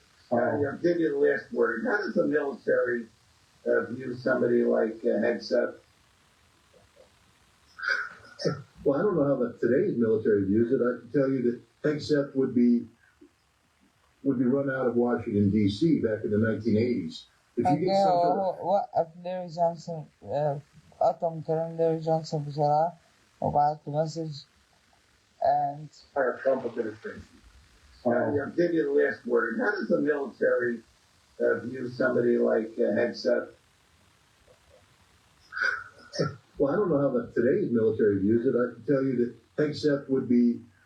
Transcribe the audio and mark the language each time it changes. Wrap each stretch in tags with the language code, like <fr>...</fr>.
<en>I'll give you the last word. How does the military view somebody like Hegseth? Well, I don't know how today's military views it. I can tell you that Hegseth would be run out of Washington D.C. back in the 1980s. If you get some sort of</en> <ar>وقف لاري جونسون، قطم كلام لاري جونسون بسرعة وبعت له مسج</ar> <en>and entire Trump administration. I'll give you the last word. How does the military view somebody like Hegseth? Well, I don't know how today's military views it. I can tell you that Hegseth would be</en>